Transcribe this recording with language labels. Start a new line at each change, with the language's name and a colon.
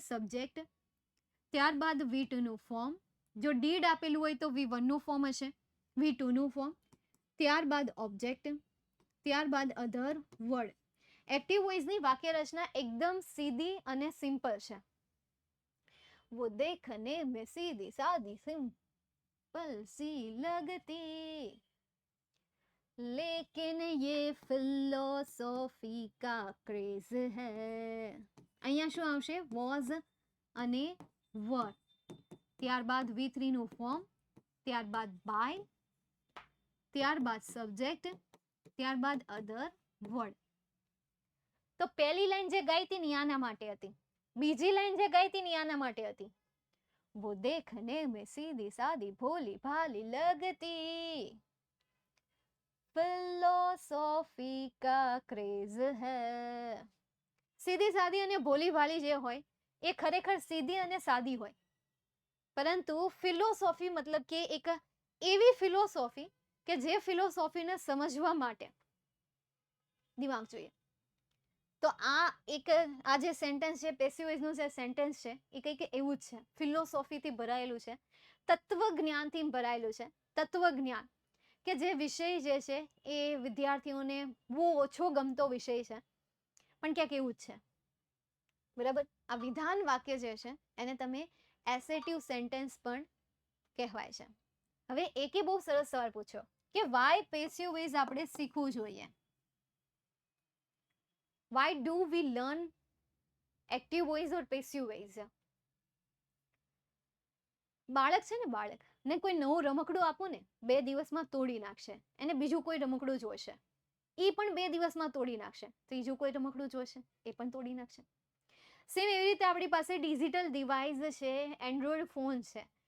Gujarati: Subject, ત્યારબાદ V2 નું form. જો ડીડ આપેલું હોય તો V1 નું ફોર્મ હશે, V2 નું ફોર્મ, ત્યારબાદ ઓબ્જેક્ટ, ત્યારબાદ અધર વર્ડ. એક્ટિવ વોઇસની વાક્ય રચના એકદમ સીધી અને સિમ્પલ છે.
Hindi: वो देखने में सीधी सादी सिंपल सी लगती, लेकिन ये फिलोसॉफी का क्रेज है.
Gujarati: અહીંયા શું આવશે? વોઝ અને વર, ત્યારબાદ V3 નું ફોર્મ, ત્યારબાદ બાય ત્યારબાદ સબ્જેક્ટ, ત્યારબાદ અધર વર્ડ. તો પહેલી લાઈન જે ગાઈ હતી ને આના માટે હતી, બીજી લાઈન જે ગાઈ હતી ને આના માટે હતી.
Hindi: वो देखने में सीधी सादी भोली भाली लगती, फिलोसॉफी का क्रेज है.
Gujarati: સીધી સાદી અને ભોલી ભાલી જે હોય એ ખરેખર સીધી અને સાદી હોય, પરંતુ ફિલોસોફી મતલબ કે એક એવી ફિલોસોફી કે જે ફિલોસોફીને સમજવા માટે દિમાગ જોઈએ. તો આ જે સેન્ટેન્સ છે, પેસિવ વોઇસનું જે સેન્ટેન્સ છે એ કંઈક એવું જ છે, ફિલોસોફીથી ભરાયેલું છે, તત્વજ્ઞાનથી ભરાયેલું છે. તત્વજ્ઞાન કે જે વિષય જે છે એ વિદ્યાર્થીઓને બહુ ઓછો ગમતો વિષય છે, પણ ક્યાંક એવું જ છે. બરાબર. આ વિધાન વાક્ય જે છે એને તમે એસેટિવ સેન્ટેન્સ પણ કહેવાય છે. હવે એકે બહુ સરસ સવાલ પૂછ્યો કે વાય પેસિવ વોઇસ આપણે શીખવું જોઈએ.
English: Why do we learn active voice or passive voice?
Gujarati: બાળક છે ને, બાળક ને કોઈ નવું રમકડું આપો ને 2 દિવસમાં તોડી નાખશે, એને બીજું કોઈ રમકડું જોશે, એ પણ 2 દિવસમાં તોડી નાખશે. ત્રીજું કોઈ રમકડું જોશે, એ પણ તોડી નાખશે. સેમ એવી રીતે આપણી પાસે ડિજિટલ ડિવાઇસ છે, એન્ડ્રોઈડ ફોન છે.